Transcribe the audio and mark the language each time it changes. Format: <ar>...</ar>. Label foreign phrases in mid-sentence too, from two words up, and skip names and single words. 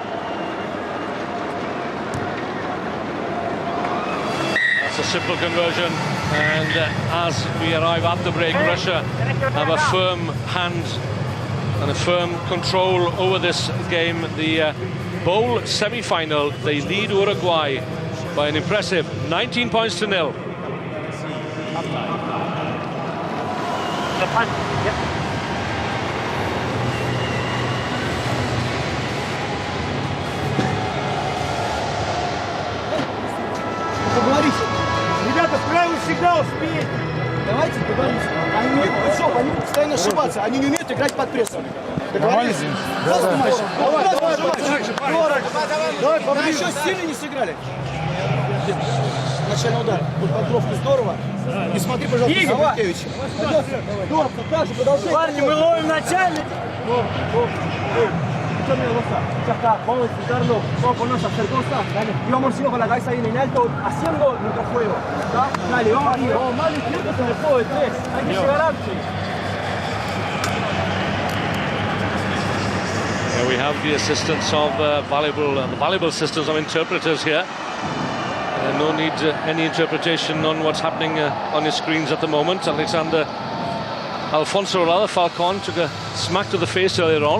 <en>That's a simple conversion, and as we arrive at the break, Russia have a firm hand and a firm control over this game. The bowl semi-final, they lead Uruguay by an impressive 19 points to 0.</en> <ru>Поговорите. Ребята, вправо всегда успеете. Давайте поговорите. Они не умеют, что, они будут постоянно ошибаться. Они не умеют играть под прессом. Договорились? Давай, поближе. Еще сильно не сыграли. Начальный удар. Вот подбровка здорово. И смотри, пожалуйста, Саватевич. Здорово, так же продолжай. Парни, мы ловим начальник.</ru> <es>Vamos a disfrutarlo, vamos a ponernos a hacer cosas. Y vamos a ir con la cabeza bien en alto, haciendo nuestro juego. Dale, vamos arriba. Vamos mal izquierdos en el juego de tres. Hay que llegar antes.</es> <en>Here we have the assistance of valuable assistance of interpreters here. No need any interpretation on what's happening on your screens at the moment. Alfonso Falcon took a smack to the face earlier on.</en>